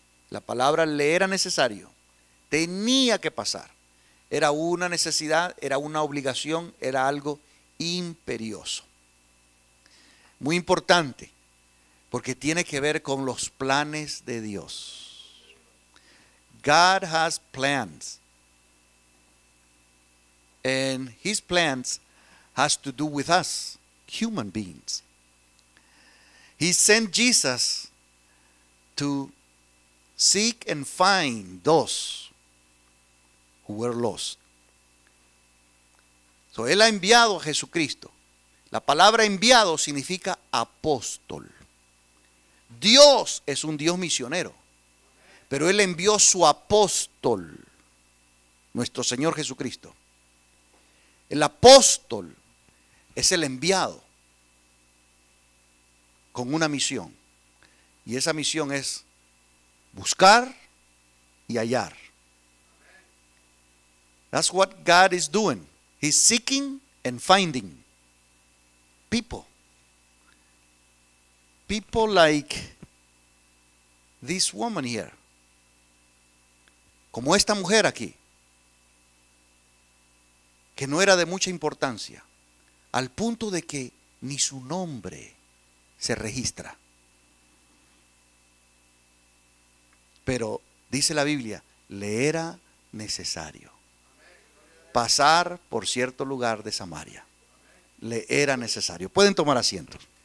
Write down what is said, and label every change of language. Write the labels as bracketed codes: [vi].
[es] La palabra le era necesario. Tenía que pasar. Era una necesidad, era una obligación, era algo imperioso. Muy importante, porque tiene que ver con los planes de Dios. [en] God has plans. And his plans has to do with us, human beings. He sent Jesus to seek and find those who were lost. [es] So, él ha enviado a Jesucristo. La palabra enviado significa apóstol. Dios es un Dios misionero, pero él envió su apóstol, nuestro Señor Jesucristo. El apóstol es el enviado con una misión. Y esa misión es buscar y hallar. [en] That's what God is doing. He's seeking and finding people. People like this woman here. [es] Como esta mujer aquí, que no era de mucha importancia, al punto de que ni su nombre se registra. Pero dice la Biblia, le era necesario pasar por cierto lugar de Samaria. Le era necesario. Pueden tomar asientos.